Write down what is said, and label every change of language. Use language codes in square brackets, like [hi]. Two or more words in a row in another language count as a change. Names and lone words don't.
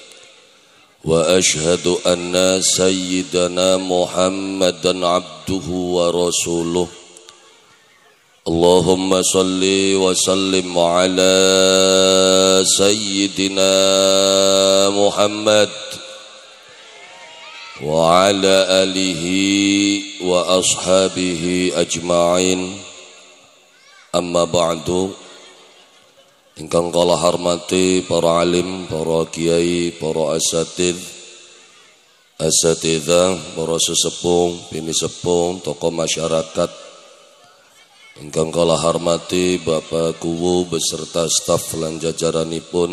[ar] وأشهد أن سيدنا محمدا عبده ورسوله اللهم صل وسلم على سيدنا محمد وعلى آله وأصحابه أجمعين. أما بعد. [jv] Ingkang kala hormati para alim, para kiai, para asatidzah, para sesepuh, bini sepuh, tokoh masyarakat. Ingkang kala hormati Bapak Kuwu beserta staf lan jajaranipun.